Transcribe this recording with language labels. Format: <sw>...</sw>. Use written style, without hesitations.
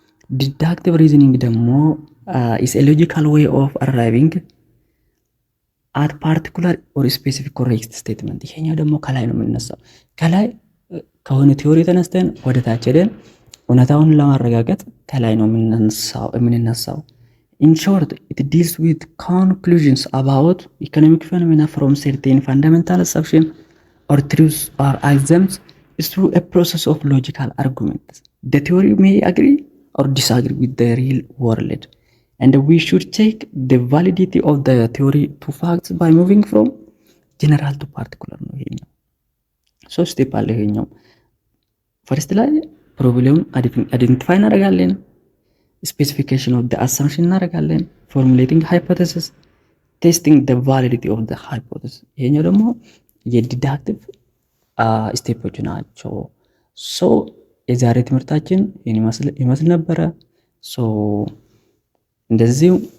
<am>ዲዳክቲቭ ሪዝኒንግ ደግሞ</am> <en>is a logical way of arriving at particular or specific correct statement።</en> <am>ይሄኛው ደግሞ ከላይ ነው የምንነሳው። ከላይ ከሆነ ቲዮሪ ተነስተን ወደ ታች ሄደን እውነታውን ለማረጋገጥ ከላይ ነው የምንነሳው።</am> <en>In short, it deals with conclusions about economic phenomena from certain fundamental assumptions or truths or axioms through a process of logical arguments. The theory may agree or disagree with the real world, and we should check the validity of the theory to facts by moving from general to particular</en> <am>ነው ይሄኛው። ሶስት ስቴፕ አለ ይሄኛው። ፈርስት ላይ ፕሮብሌሙን አይደንቲፋይ እናደርጋለን። ስፔሲፊኬሽን ኦፍ ዘ አሳምፕሽን እናደርጋለን። ፎርሙሌቲንግ ሃይፖቴሲስ፣ ቴስቲንግ ዘ ቫሊዲቲ ኦፍ ዘ ሃይፖቴሲስ። ይሄኛው ደግሞ የዲዳክቲቭ ስቴፖች ናቸው። ሶ የዛሬ ትምህርታችን ይህን ይመስል ነበረ። ሶ እንደዚሁ</am>